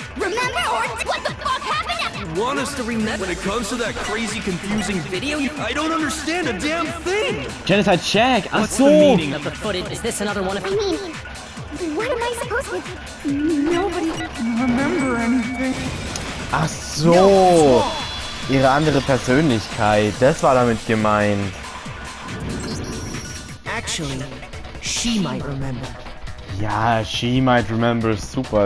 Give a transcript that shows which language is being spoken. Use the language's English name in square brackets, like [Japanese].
[English] Remember or what the fuck happened? Want us to remember when it comes to that crazy confusing video? I don't understand a damn thing! Genocide check! What's the meaning of the footage? Is this another one of... I mean, what am I supposed to... Nobody can remember anything. [German] Ach so! Ihre andere Persönlichkeit, das war damit gemeint. [English] Actually, she might remember. Ja, she might remember, super.